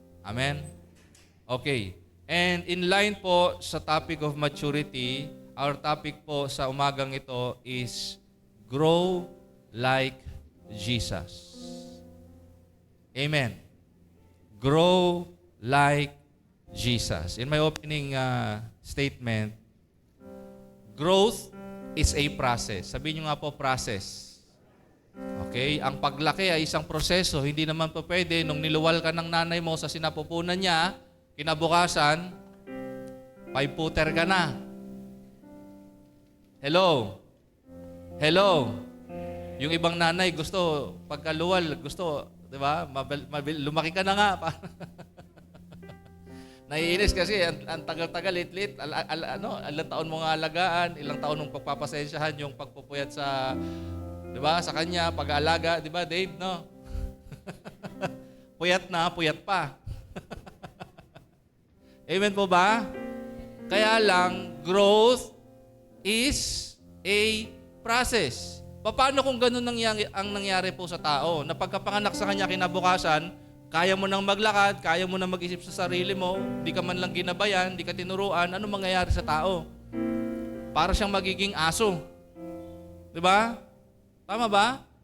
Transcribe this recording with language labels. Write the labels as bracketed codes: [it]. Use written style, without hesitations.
[en] Amen? Okay. And in line po sa topic of maturity, our topic po sa umagang ito is grow like Jesus. Amen. Grow like Jesus. In my opening statement, growth is a process. [tl] Sabihin nyo nga po, process. Okay? Ang paglaki ay isang proseso. Hindi naman po pwede, nung niluwal ka ng nanay mo sa sinapupunan niya, Kinabukasan, 5-footer ka na. Hello? Hello? Yung ibang nanay gusto, pagkaluwal, gusto, di ba? Lumaki ka na nga. Naiinis kasi, ang tagal-tagal, lit-lit, ilang taon mo nga alagaan, ilang taon mong pagpapasensyahan yung pagpupuyat sa, di ba, sa kanya, pag-aalaga, di ba, Dave, no? Puyat na, puyat pa. Amen po ba? [en] Kaya lang, growth is a process. [tl] Paano kung ganun ang nangyari po sa tao? Na pagkapanganak sa kanya kinabukasan, kaya mo nang maglakad, kaya mo nang mag-isip sa sarili mo, di ka man lang ginabayan, di ka tinuruan, ano mangyayari sa tao? Para siyang magiging aso. Di ba? Tama ba?